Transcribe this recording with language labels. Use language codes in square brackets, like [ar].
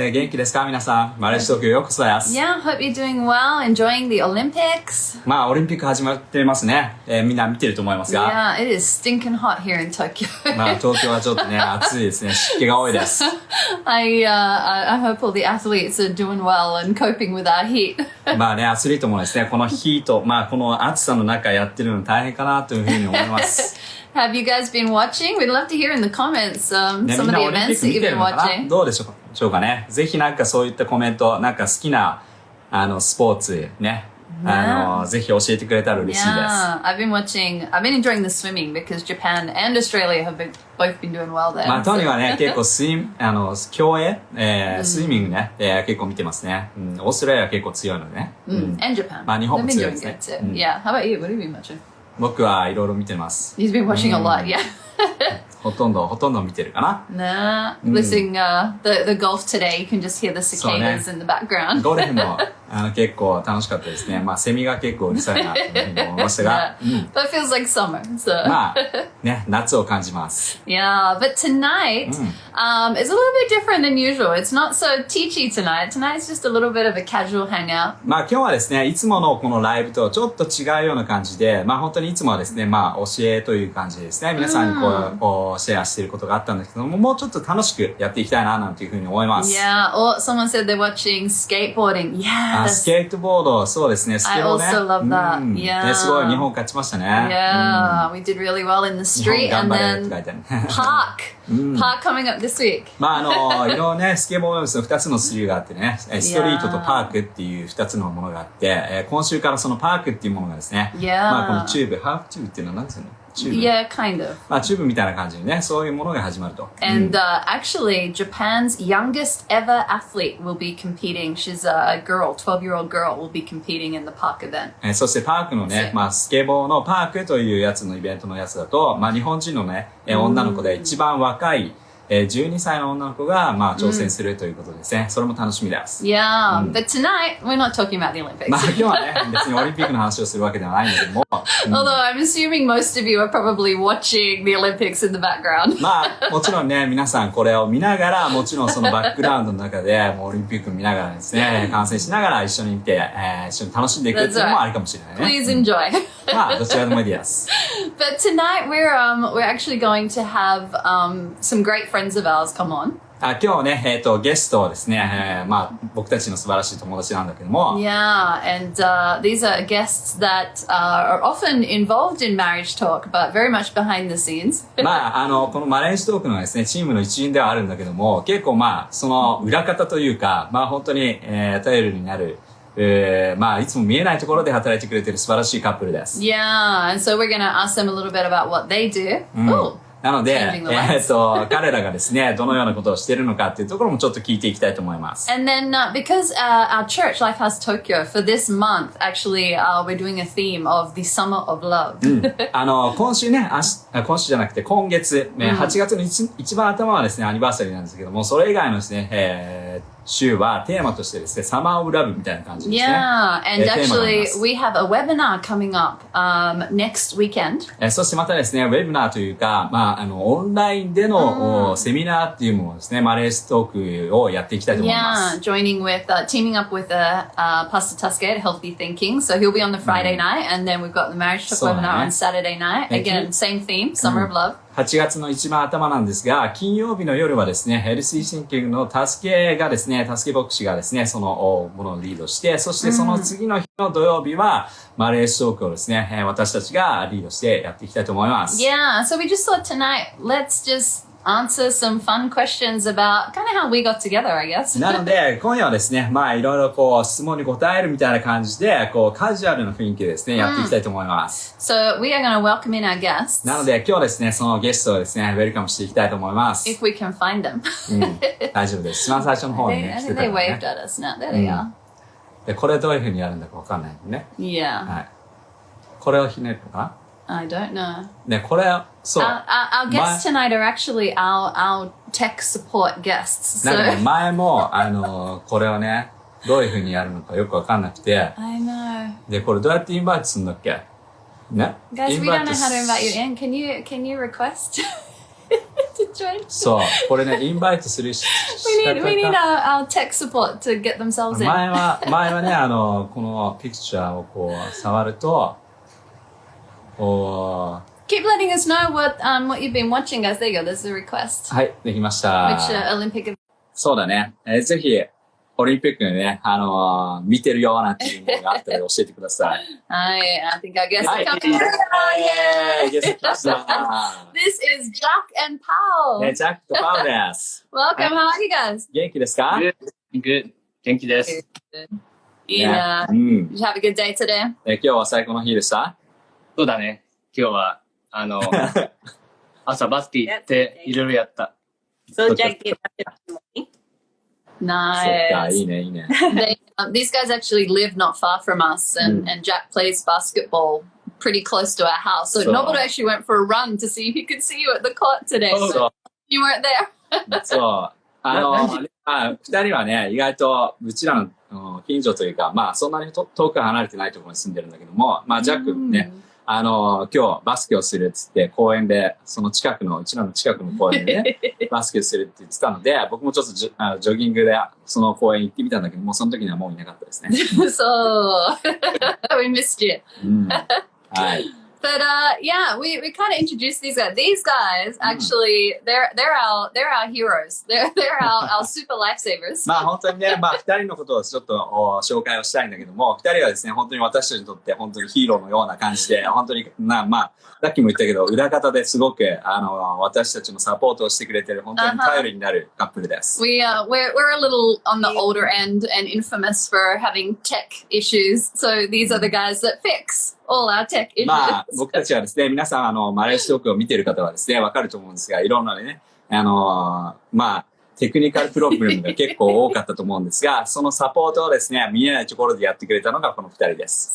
[ja] 元気ですか皆さん。マレージトークへようこそです。 [en] Yeah, hope you're doing well, enjoying the Olympics. [ja] オリンピック始まってますね。みんな見てると思いますが。 [en] Yeah, it is stinking hot here in Tokyo. [ja] 東京はちょっとね、暑いですね。湿気が多いです。 [en] I hope all the athletes are doing well and coping with our heat. [ja] アスリートもですね、このヒート、この暑さの中やってるの大変かなというふうに思います。 [en] Have you guys been watching? We'd love to hear in the comments some of the events that you've been watching. [ja] どうでしょうかね。ぜひなんかそういったコメント、なんか好きなスポーツね、ぜひ教えてくれたら嬉しいです。 [en] Yeah, I've been enjoying the swimming because Japan and Australia have both been doing well there. [ja] トニーはね、結構競泳、スイミングね、結構見てますね。オーストラリアは結構強いのでね。 [en] And Japan. [ja] 日本も強いですね。 [en] Yeah, how about you? What have you been watching? [ja] 僕はいろいろ見てます。 [en] He's been watching a lot, yeah. [ja] ほとんど見てるかな。 [en] Listening the golf today, you can just hear the cicadas in the background. [ja] ゴルフも結構楽しかったですね。セミが結構うるさいなというふうに思いましたが。 [en] That feels like summer. So. [ja] ね、夏を感じます。 [en] Yeah, but tonight is a little bit different than usual. It's not so teachy tonight. Tonight's just a little bit of a casual hangout. [ja] 今日はですね、いつものこのライブとちょっと違うような感じで、本当にいつもはですね、教えという感じでですね、皆さんにこうシェアしていることがあったんですけども、もうちょっと楽しくやっていきたいななんていうふうに思います。 [en] Yeah, or someone said they're watching skateboarding. Yeah. [ja] スケートボード、そうですね、スケボーね。 [en] I also love that. Yeah. [ja] すごい、日本勝ちましたね。 [en] Yeah, we did really well in the street and then park coming up this week. [ja] いろいろね、スケボーの2つの種類があってね、ストリートとパークっていう2つのものがあって、今週からそのパークっていうものがですね、このチューブ、ハーフチューブっていうのは何ですよね。 [en] Yeah, kind of. [ja] チューブみたいな感じにね、そういうものが始まると。 [en] And actually, Japan's youngest ever athlete will be competing. She's a girl, 12-year-old girl will be competing in the park event. [ja] そしてパークのね、スケボーのパークというやつのイベントのやつだと、日本人のね、女の子で一番若い12歳の女の子が挑戦するということですね。それも楽しみです。 [en] Yeah, but tonight we're not talking about the Olympics. [ja] 今日はね、別にオリンピックの話をするわけではないんだけども。 [en] Although I'm assuming most of you are probably watching the Olympics in the background. [ja] もちろんね、皆さんこれを見ながら、もちろんそのバックグラウンドの中で、オリンピック見ながらですね、観戦しながら一緒に見て、一緒に楽しんでいくっていうのもあるかもしれないね。 [en] Please enjoy. [ja] どちらでもいいです。 [en] But tonight we're actually going to have some great friends of ours come on. [ja] 今日ね、ゲストはですね、僕たちの素晴らしい友達なんだけども。 [en] Yeah, and these are guests that are often involved in marriage talk, but very much behind the scenes. [ja] このマレージトークのですね、チームの一員ではあるんだけども、結構その裏方というか、本当に、頼りになる。いつも見えないところで働いてくれている素晴らしいカップルです。 [en] Yeah, and so we're going to ask them a little bit about what they do. [ja] なので、彼らがですね、どのようなことをしているのかっていうところもちょっと聞いていきたいと思います。 [en] And then, because our church, Lifehouse Tokyo, for this month, actually, we're doing a theme of the summer of love. [ja] 今週ね、今週じゃなくて今月、8月の一番頭はですね、アニバーサリーなんですけども、それ以外のですね、週はテーマとしてですね、サマーオブラブみたいな感じですね。 [en] Yeah, and actually we have a webinar coming up next weekend. [ja] そしてまたですね、ウェブナーというか、オンラインでのセミナーっていうものですね、マレージトークをやっていきたいと思います。 [en] Yeah, teaming up with Pastor Tuske at Healthy Thinking. So he'll be on the Friday night, and then we've got the Marriage Talk webinar on Saturday night. Again, same theme, Summer of Love. [ja] 8月の一番頭なんですが、金曜日の夜はですね、ヘルシーシンキングの助け牧師がですね、そのものをリードして、そしてその次の日の土曜日は、マレージトークをですね、私たちがリードしてやっていきたいと思います。 [en] Yeah, so we just thought tonight, let's just answer some fun questions about kind of how we got together, I guess. [ja] なので、今夜はですね、いろいろ質問に答えるみたいな感じで、カジュアルな雰囲気でですね、やっていきたいと思います。 [en] So we are going to welcome in our guests. [ja] なので、今日ですね、そのゲストをですね、ウェルカムしていきたいと思います。 [en] If we can find them. [ja] 大丈夫です。一番最初の方にね、来てたからね。 [en] I think they waved at us now. There they are. [ja] で、これどういう風にやるんだかわかんないのね。 [en] Yeah. [ja] はい。これをひねるのかな [en] ？I don't know. [ja] ね、これ、そう。 [en] Our guests tonight are actually our tech support guests. [ja] なんかね、前も、これをね、どういう風にやるのかよくわかんなくて。 [en] I know. [ja] で、これどうやってインバイトするんだっけね。 [en] Guys, we don't know how to invite you in. Can you request? to join. [ja] そう。これね、インバイトするし [en] We need our tech support to get themselves in. [ja] 前はね、このピクチャーをこう、触ると、 [en] Keep letting us know what you've been watching, guys. There you go. There's a request. [ja] はい、できました。 [en] Which Olympic? [ja] そうだね。ぜひ、オリンピックでね、見てるようなっていうのがあったら教えてください。 [en] I think our guest Hi. is coming. Yeah, guest [ja] 来ました。 [en] This is Jack and Paul. [ja] ね、ジャックとパウです。 [en] Welcome. How are you guys? [ja] 元気ですか？ [en] Good. [ja] 元気です。 [en] Yeah. Did you have a good day today? [ja] 今日は最高の日でした？そうだね。今日は、朝バスケ行っていろいろやった。 [en] So Jack did basketball. Nice. [ja] そっか、いいね、いいね。 [en] These guys actually live not far from us, and Jack plays basketball pretty close to our house. So Noboru actually went for a run to see if he could see you at the court today. So you weren't there. [ja] そう。二人はね、意外とうちらの近所というか、まあそんなに遠く離れてないところに住んでるんだけども、まあジャックね、今日バスケをするっつって公園で、うちらの近くの公園でね、バスケをするって言ってたので、僕もちょっとジョギングでその公園行ってみたんだけども、その時にはもういなかったですね。 [en] So we missed you. [ja] はい。 [en] But yeah, we kind of introduced these guys. These guys actually, they're our heroes. They're our super lifesavers. [ja] まあ本当にね、まあ二人のことをちょっと紹介をしたいんだけども、二人はですね、本当に私たちにとって本当にヒーローのような感じで、本当にまあさっきも言ったけど、裏方ですごく私たちのサポートをしてくれてる本当に頼りになるカップルです。 [en] We're a little on the older end and infamous for having tech issues. So these are the guys that fix all our tech issues. [ja] まあ僕たちはですね、皆さんマレーシアトークを見てる方はですね、わかると思うんですが、いろんなね、まあテクニカルプロブレムが結構多かったと思うんですが、そのサポートをですね、見えないところでやってくれたのがこの二人です。